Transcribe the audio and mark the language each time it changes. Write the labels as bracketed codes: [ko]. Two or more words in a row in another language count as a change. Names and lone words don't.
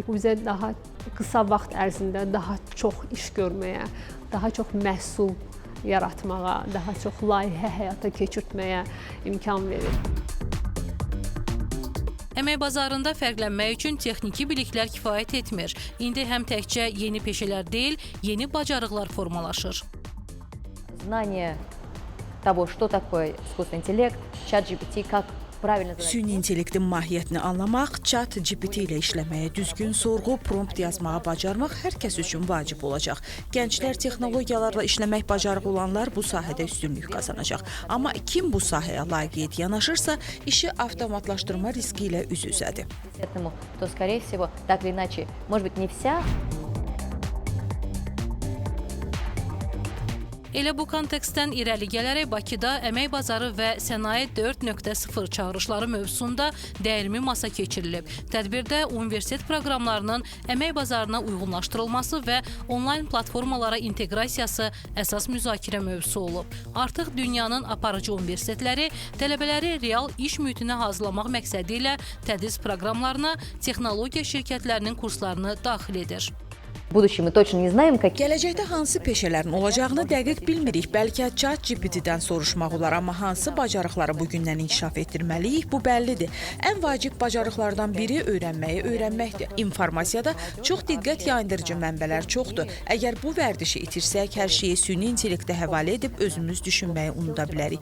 [az] Bu bizə daha qısa vaxt ərzində daha çox iş görməyə, daha çox məhsul yaratmağa, daha çox layihə həyata keçirtməyə imkan verir. Əmək bazarında fərqlənmək üçün texniki biliklər kifayət etmir. İndi həm təkcə yeni peşələr deyil, yeni bacarıqlar formalaşır. [ru] Знание того, что такое искусственный интеллект, ChatGPT, как правильно задать. [az] Süni intellektin mahiyyətini anlamaq, ChatGPT ilə işləməyə, düzgün sorğu, prompt yazmağa bacarmaq hər kəs üçün vacib olacaq. Gənclər texnologiyalarla işləmək bacarığı olanlar bu sahədə üstünlük qazanacaq. Amma kim bu sahəyə laqeyd yanaşırsa, işi avtomatlaşdırma riski ilə üz-üzədir. [ru] Этому, то, скорее всего, так или иначе, может быть, не вся. [az] Elə bu kontekstdən irəli gələrək Bakıda Əmək Bazarı və Sənaye 4.0 çağırışları mövzusunda dəyirmi masa keçirilib. Tədbirdə universitet proqramlarının əmək bazarına uyğunlaşdırılması və onlayn platformalara inteqrasiyası əsas müzakirə mövzusu olub. Artıq dünyanın aparıcı universitetləri tələbələri real iş mühitinə hazırlamaq məqsədi ilə tədris proqramlarına texnologiya şirkətlərinin kurslarını daxil edir. [ru] В будущем мы точно не знаем, какие. [az] Gələcəkdə hansı peşələrin olacağını dəqiq bilmirik. Bəlkə ChatGPT-dən soruşmaq olar, amma hansı bacarıqları bugündən inkişaf etdirməliyik, bu bəllidir. Ən vacib bacarıqlardan biri öyrənməyi öyrənməkdir. İnformasiyada çox diqqət yayındırıcı mənbələr çoxdur. Əgər bu vərdişi itirsək, hər şeyi süni intellektə həvalə edib özümüz düşünməyi unuda bilərik.